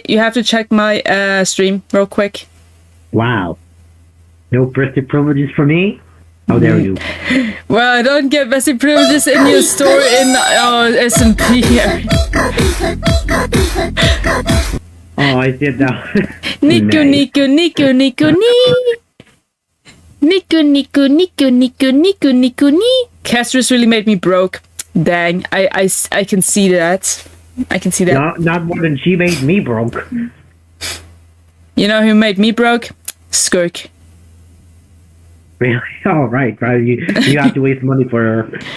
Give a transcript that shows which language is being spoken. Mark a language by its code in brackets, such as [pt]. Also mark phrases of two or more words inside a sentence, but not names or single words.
[en] You have to check my stream real quick. Wow. No birthday privileges for me? How dare you? Well, I don't get messy privileges in your store in S&P here. Oh, I did that. Nico, Nico, Nico, Nico, nee. Nico, Nico, Nico, Nico, Nico, Nico, nee. Castrus really made me broke. Dang, I can see that. I can see that. Not more than she made me broke. You know who made me broke? Skirk. Really? Oh, right. You have to waste money for her.